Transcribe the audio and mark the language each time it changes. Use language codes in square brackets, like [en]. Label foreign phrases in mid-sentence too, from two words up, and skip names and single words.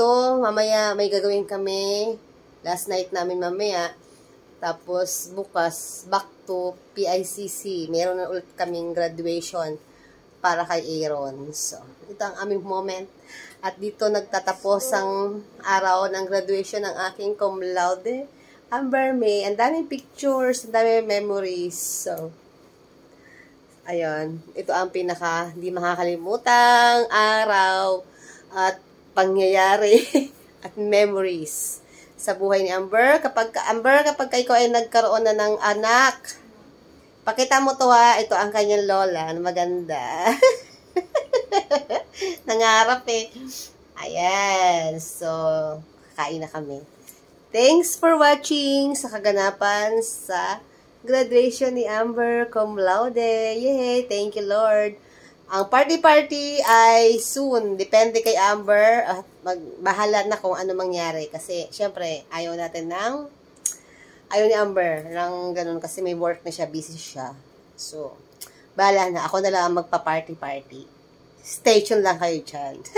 [tl] Mamaya may gagawin kami. [en] Last night [tl] namin mamaya. Tapos bukas, [en] back to PICC. [tl] Meron na ulit kaming graduation para kay Aaron. So, ito ang aming moment. At dito nagtatapos ang araw ng graduation ng aking cum laude, Amber May. Ang daming pictures, ang daming memories. So, ayun. Ito ang pinaka hindi makakalimutang araw at pangyayari at memories sa buhay ni Amber. Kapag ikaw ay nagkaroon na ng anak, pakita mo to ha. Ito ang kanyang lola na maganda. Nangarap eh. Ayan. So, kakain na kami. [en] Thanks for watching [tl] sa kaganapan sa graduation ni Amber cum laude. Yay! [en] Thank you, [tl] Lord. Ang party-party ay soon. Depende kay Amber. Magbahala na kung ano mangyari. Kasi, syempre, ayaw ni Amber ng ganun kasi may work na siya. Busy siya. So, bahala na. Ako na lang ang magpa-party-party. [en] Stay tuned [tl] lang kayo dyan.